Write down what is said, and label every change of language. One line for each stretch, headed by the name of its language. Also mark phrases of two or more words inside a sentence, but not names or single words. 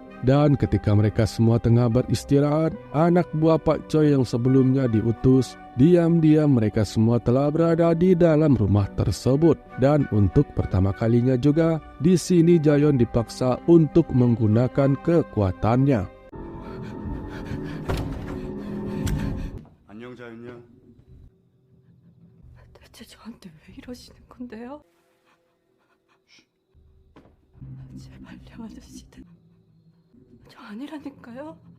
Indonesian: Dan ketika mereka semua tengah beristirahat, anak buah Pak Choi yang sebelumnya diutus, diam-diam mereka semua telah berada di dalam rumah tersebut. Dan untuk pertama kalinya juga, di sini Jayon dipaksa untuk menggunakan kekuatannya.
Korean: 안녕 자연이야. 대체 저한테 왜 이러시는 건데요? 제발요 아저씨들. 저 아니라니까요.